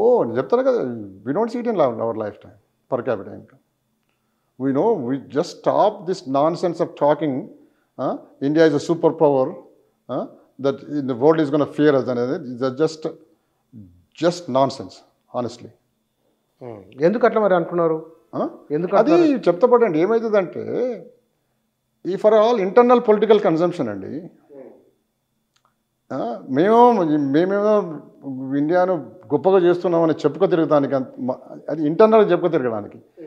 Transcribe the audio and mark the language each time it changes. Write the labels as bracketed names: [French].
[Telugu] నేను చెప్తాను కదా, [English] We don't see it in our lifetime per capital income. We just stop this nonsense of talking India is a superpower, that the world is going to fear us. That's just nonsense, honestly. [Telugu] ఎందుకు అట్లా మరి అంటున్నారు? ఆ? ఎందుకు అది చెప్తాపడండి ఏమవుతుందంటే ఈ [English] for all internal political consumption [Telugu] అండి. మేమేమో ఇండియాను గొప్పగా చేస్తున్నామని చెప్పుకో తిరగడానికి అది ఇంటర్నల్గా చెప్పుకో తిరగడానికి.